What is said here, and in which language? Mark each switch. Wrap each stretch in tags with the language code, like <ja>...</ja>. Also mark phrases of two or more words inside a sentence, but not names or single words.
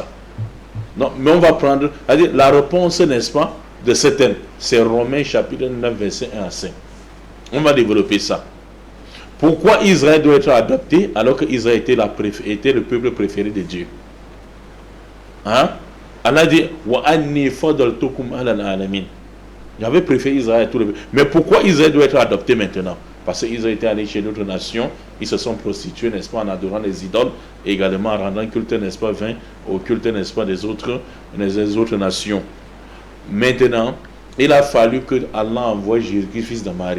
<fr>Non, mais on va prendre la réponse, n'est-ce pas, de ce thème. C'est Romains chapitre 9, verset 1 à 5. On va développer ça. Pourquoi Israël doit être adopté alors qu'Israël était le peuple préféré de Dieu? Hein? Allah dit</fr> <ar>وأني فضلتكم على العالمين.</ar> <fr>J'avais préféré Israël à tout le peuple. Mais pourquoi Israël doit être adopté maintenant? Parce qu'ils ont été allés chez d'autres nations, ils se sont prostitués, n'est-ce pas, en adorant les idoles, et également en rendant culte, n'est-ce pas, vain au culte, n'est-ce pas, des autres nations. Maintenant, il a fallu que Allah envoie Jésus-Christ, fils de Marie.</fr>